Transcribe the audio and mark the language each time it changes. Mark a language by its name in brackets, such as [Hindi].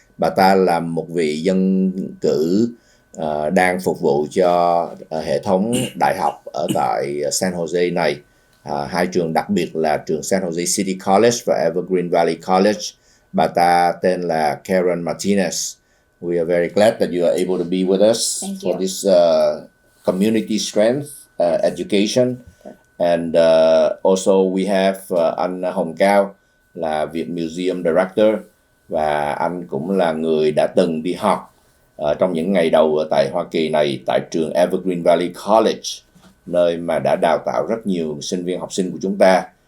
[Vietnamese] Bà ta là một vị dân cử đang phục vụ cho hệ thống đại học ở tại San Jose này. Hai trường đặc biệt là trường San Jose City College và Evergreen Valley College. Bà ta tên là Karen Martinez. [English] We are very glad that you are able to be with us for this community strength education. And also we have [Vietnamese] anh Hồng Cao là Việt Museum Director, và anh cũng là người đã từng đi học trong những ngày đầu ở tại Hoa Kỳ này tại trường Evergreen Valley College, nơi mà đã đào tạo rất nhiều sinh viên học sinh của chúng ta.